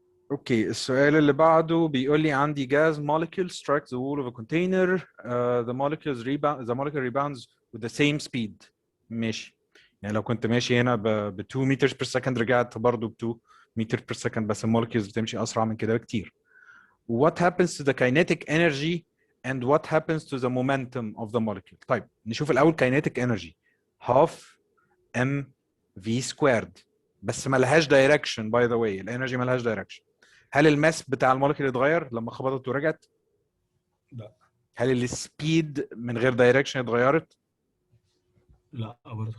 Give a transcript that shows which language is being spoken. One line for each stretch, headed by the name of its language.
Arabic: اوكي، السؤال اللي بعده بيقول لي عندي
English: gas molecule strikes the wall of a container. The molecule rebounds with the same speed.
Arabic: ماشي، يعني لو كنت ماشي هنا ب 2 meters per second رجعت برضه ب 2 meters per second، بس المولكيولز بتمشي اسرع من كده بكتير.
English: What happens to the kinetic energy and what happens to the momentum of the molecule؟
Arabic: طيب نشوف الاول
English: kinetic energy. half m v squared،
Arabic: بس ما لهاش دايركشن. باي ذا واي الانرجي ما لهاش دايركشن. هل الماس بتاع المولكيول اتغير لما خبطت ورجعت؟ لا. هل السبيد من غير دايركشن اتغيرت؟ لا برضه.